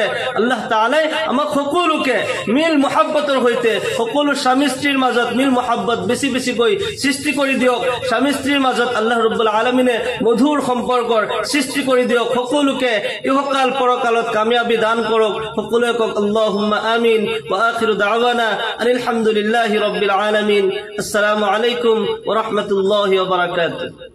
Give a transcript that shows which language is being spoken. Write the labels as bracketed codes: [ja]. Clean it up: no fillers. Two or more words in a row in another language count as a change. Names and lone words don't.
[as] আল্লাহ তাআলাই আমাক সকলোকে মিল মহব্বতৰ সৈতে সকলো স্বামী স্ত্ৰীৰ মাজত মিল মহব্বত বেছি বেছিকৈ সৃষ্টি কৰি দিয়ক। স্বামী স্ত্ৰীৰ মাজত [ar] الله رب العالمين [as] মধুৰ সম্পৰ্কৰ সৃষ্টি কৰি দিয়ক। সকলোকে ইহকাল পৰকালত কামিয়াবি দান কৰক। সকলোৱে কওক [ar] اللهم آمين. وآخر دعوانا أن الحمد لله رب العالمين. السلام عليكم ورحمة الله وبركاته.